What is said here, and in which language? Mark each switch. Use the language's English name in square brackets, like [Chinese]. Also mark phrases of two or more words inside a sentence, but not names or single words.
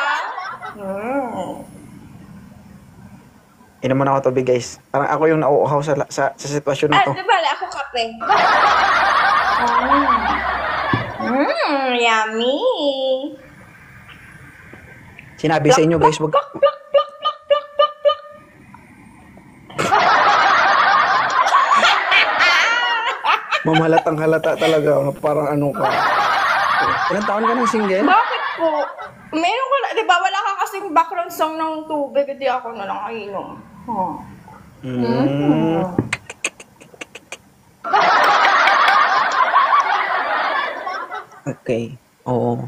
[Filipino] Inom mo na ako tubig, guys. Parang ako yung nauuhaw sa sitwasyon na to. di ba? Ako kape. Yummy. Sinabi sa inyo, guys, wag... Plak, plak, plak, plak, plak, plak, plak. Mamahalatang halata talaga. Parang ano ka. Ilang taon ka ng single? Bakit po? Meron ko na, di ba wala ka kasing background song ng tubig, hindi ako na lang inom. Okay. Oo.